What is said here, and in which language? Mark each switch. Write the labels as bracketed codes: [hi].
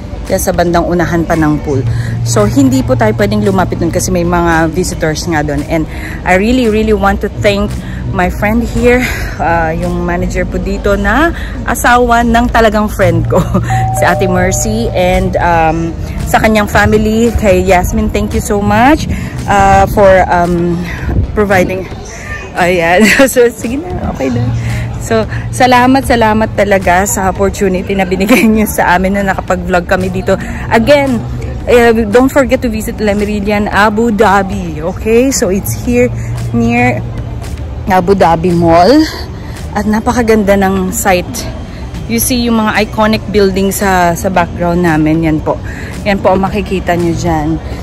[tl] Kaya sa bandang unahan pa ng pool. So, hindi po tayo pwedeng lumapit dun kasi may mga visitors nga doon. [en] And I really want to thank my friend here, [tl] yung manager po dito na asawa ng talagang friend ko, si Ate Mercy. [en] And [tl] sa kanyang [en] family, kay Yasmin, thank you so much for providing. Ayan. [tl] So, sige na, okay na. So, salamat talaga sa opportunity na binigay niyo sa amin na nakapag-vlog kami dito. Again, [en] don't forget to visit Le Méridien Abu Dhabi. Okay, so it's here near Abu Dhabi Mall [tl] at napakaganda ng site. You see yung mga iconic building sa background namin. Yan po ang makikita nyo dyan.